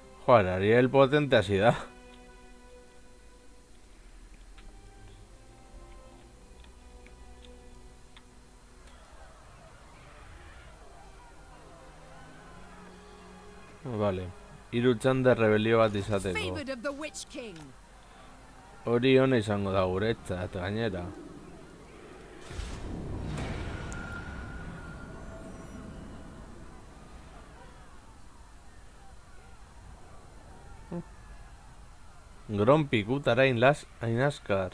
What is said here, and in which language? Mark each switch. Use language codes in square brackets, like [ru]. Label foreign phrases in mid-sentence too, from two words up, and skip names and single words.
[eu] Joder, Ariel potente hasi da. Vale. Hiru txanda rebelio bat izateko. [en] Favored of the Witch King. [eu] Hori ona izango da guretzat, gainera. Gron pikutara hain azkar.